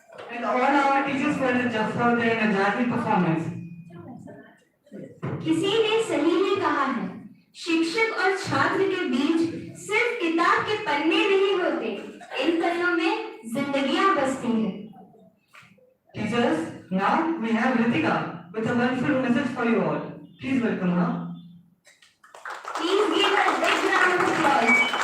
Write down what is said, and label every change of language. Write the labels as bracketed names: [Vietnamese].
[English] And all our teachers for their energetic performance. [Hindi] किसी ने सही में कहा है, शिक्षक और छात्र के बीच सिर्फ किताब के पन्ने नहीं होते, इन पन्नों में जिंदगियां बसती हैं। [English] Teachers, now we have Ritika with a wonderful message for you all. Please welcome her. Please give a big round of applause.